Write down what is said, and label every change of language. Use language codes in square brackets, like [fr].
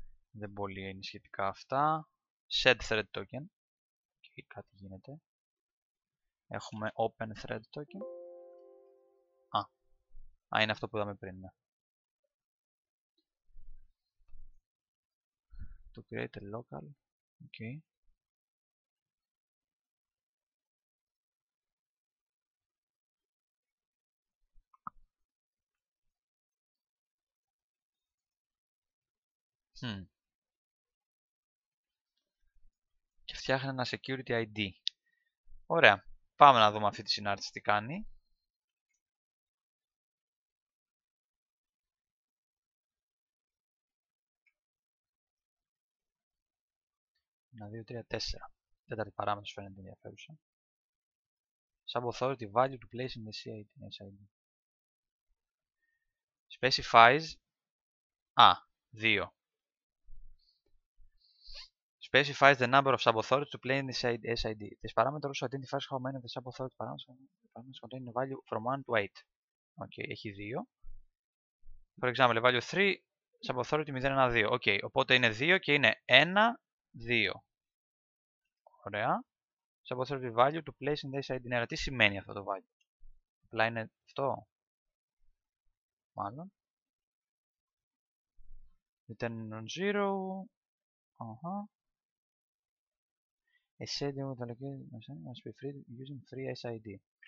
[el] Δεν πολύ είναι σχετικά αυτά. Set thread token. Και κάτι γίνεται. Έχουμε open thread token. Είναι αυτό που είδαμε πριν. Ναι. [en] To create a local. Okay. [el] Και φτιάχνει ένα security ID. Ωραία. Πάμε να δούμε αυτή τη συνάρτηση τι κάνει. 1, 2, 3, 4. Τέταρτη παράμετρος φαίνεται ενδιαφέρουσα. [en] Sub-authority value to place in the SID. Specifies 2. Specifies the number of sub-authorities to play in the SID. This parameter also identifies how many of the sub-authority parameters contain a value from 1 to 8. [el] Έχει 2. [en] For example, value 3, sub-authority 0, 1, 2. [el] Οπότε είναι 2 και είναι 1, 2. Ωραία. [en] Sub-authority value to place in the SID. [el] Τι σημαίνει αυτό το value? Απλά είναι αυτό. Μάλλον. [en] Return non-zero. SID must be free using free SID.